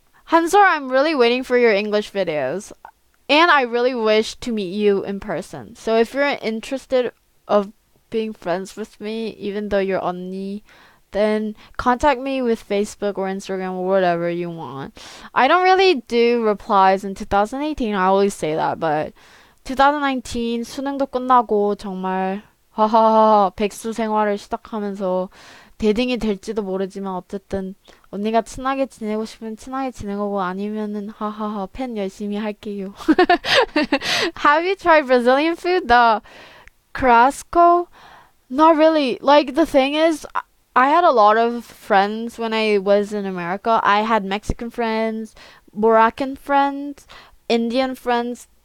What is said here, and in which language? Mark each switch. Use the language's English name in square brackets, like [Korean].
[English] Hansol, I'm really waiting for your English videos. And I really wish to meet you in person. So if you're interested of being friends with me, even though you're 언니, then contact me with Facebook or Instagram or whatever you want. I don't really do replies in 2018. I always say that, but [Korean] 2019 수능도 끝나고 정말 하하하 백수 생활을 시작하면서 대딩이 될지도 모르지만 어쨌든 언니가 친하게 지내고 싶으면 친하게 지내고 아니면은 하하하 팬 열심히 할게요. [English] Have you tried Brazilian food? The Carrasco? Not really. Like the thing is, I had a lot of friends when I was in America. I had Mexican friends, Moroccan friends, Indian friends.